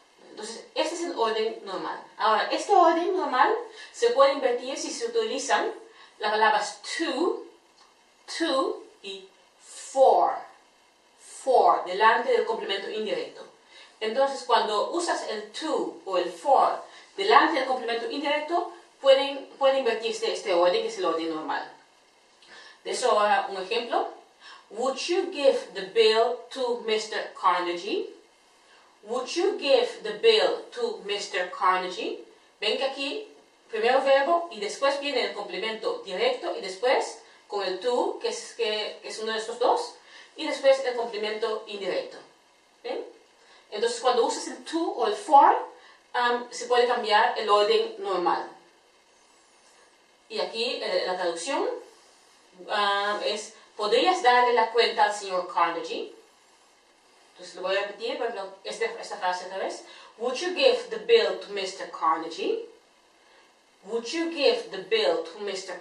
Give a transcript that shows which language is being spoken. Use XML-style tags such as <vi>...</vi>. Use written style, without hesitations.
<es>Entonces, este es el orden normal. Ahora, este orden normal se puede invertir si se utilizan las palabras to y for, delante del complemento indirecto. Entonces, cuando usas el to o el for delante del complemento indirecto, puede invertirse este orden, que es el orden normal. De eso ahora un ejemplo.</es> <en>Would you give the bill to Mr. Carnegie? Would you give the bill to Mr. Carnegie?</en> <es>Ven que aquí primero verbo y después viene el complemento directo y después con el to, que es uno de estos dos, y después el complemento indirecto. ¿Ven? Entonces cuando usas el to o el for, se puede cambiar el orden normal. Y aquí la traducción es, ¿podrías darle la cuenta al Sr. Carnegie? Entonces lo voy a repetir, por ejemplo, esta frase otra vez.</es> <en>Would you give the bill to Mr. Carnegie? Would you give the bill to Mr.</en>